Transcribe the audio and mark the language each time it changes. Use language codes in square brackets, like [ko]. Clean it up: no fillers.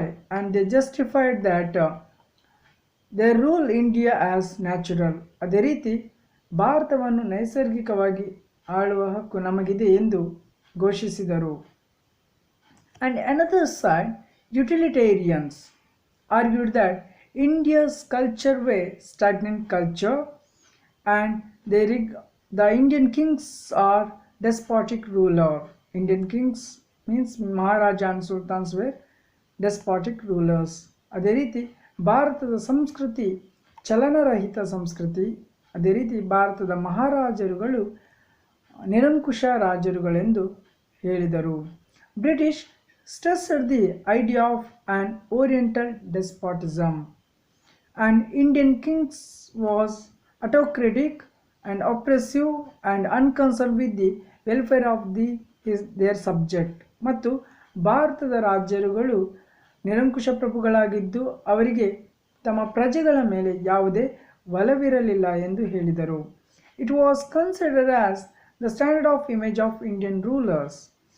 [en] And they justified that they rule India as natural. [kn] ಅದೇ ರೀತಿ ಭಾರತವನ್ನು ನೈಸರ್ಗಿಕವಾಗಿ ಆಳುವ ಹಕ್ಕು ನಮಗಿದೆ ಎಂದು ಘೋಷಿಸಿದರು. [en] And another side, utilitarians argued that India's culture were stagnant culture and the Indian kings are despotic ruler. Indian kings means Maharaja and Sultans were despotic rulers. [kn] ಅದೇ ರೀತಿ ಭಾರತದ ಸಂಸ್ಕೃತಿ ಚಲನರಹಿತ ಸಂಸ್ಕೃತಿ. ಅದೇ ರೀತಿ ಭಾರತದ ಮಹಾರಾಜರುಗಳು ನಿರಂಕುಶ ರಾಜರುಗಳೆಂದು ಹೇಳಿದರು. [en] British stressed the idea of an oriental despotism, and Indian kings was autocratic and oppressive and unconcerned with the welfare of their subject. [kn] ಮತ್ತು ಭಾರತದ ರಾಜ್ಯರುಗಳು ನಿರಂಕುಶ ಪ್ರಭುಗಳಾಗಿದ್ದು ಅವರಿಗೆ ತಮ್ಮ ಪ್ರಜೆಗಳ ಮೇಲೆ ಯಾವುದೇ ಒಲವಿರಲಿಲ್ಲ ಎಂದು ಹೇಳಿದರು. [en] It was considered as the standard of image of Indian rulers.